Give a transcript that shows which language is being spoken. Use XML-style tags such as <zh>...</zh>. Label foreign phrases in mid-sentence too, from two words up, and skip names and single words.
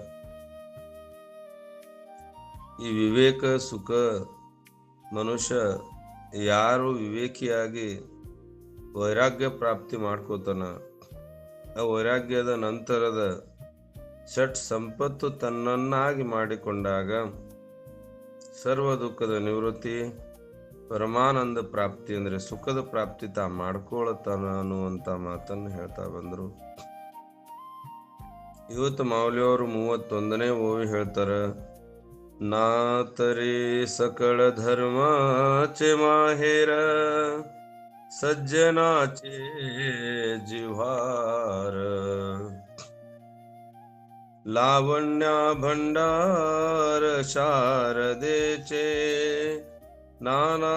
<kn>ಈ ವಿವೇಕ ಸುಖ ಮನುಷ್ಯ ಯಾರು ವಿವೇಕಿಯಾಗಿ ವೈರಾಗ್ಯ ಪ್ರಾಪ್ತಿ ಮಾಡ್ಕೋತಾನ, ಆ ವೈರಾಗ್ಯದ ನಂತರದ ಷಟ್ ಸಂಪತ್ತು ತನ್ನನ್ನಾಗಿ ಮಾಡಿಕೊಂಡಾಗ ಸರ್ವ ದುಃಖದ ನಿವೃತ್ತಿ, ಪರಮಾನಂದ ಪ್ರಾಪ್ತಿ ಅಂದ್ರೆ ಸುಖದ ಪ್ರಾಪ್ತಿ ತಾ ಮಾಡ್ಕೊಳತಾನ ಅನ್ನುವಂತ ಮಾತನ್ನು ಹೇಳ್ತಾ ಬಂದ್ರು. ಇವತ್ತು ಮಾವಲಿಯವರು 31ನೇ ಓವಿ ಹೇಳ್ತಾರ,</kn> <mr>नातरे सकळ धर्माचे माहेर सज्जनाचे जिव्हार लावण्या भंडार शारदेचे नाना</mr>